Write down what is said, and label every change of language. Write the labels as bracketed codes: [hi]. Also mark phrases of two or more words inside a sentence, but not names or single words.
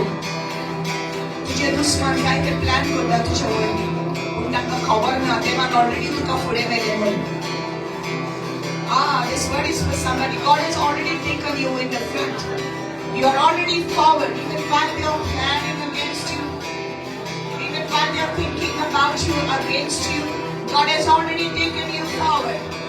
[kok] तुझे दुश्मन काय ते प्लॅन करता तुझ्या वरती पूण तांकां खबर ना देवान ऑलरेडी तुका फुडें व्हेलें म्हणून [en] this word is for somebody. God has already taken you in the front. You are already forward. Even while they are planning against you, even while they are thinking about you against you, God has already taken you forward.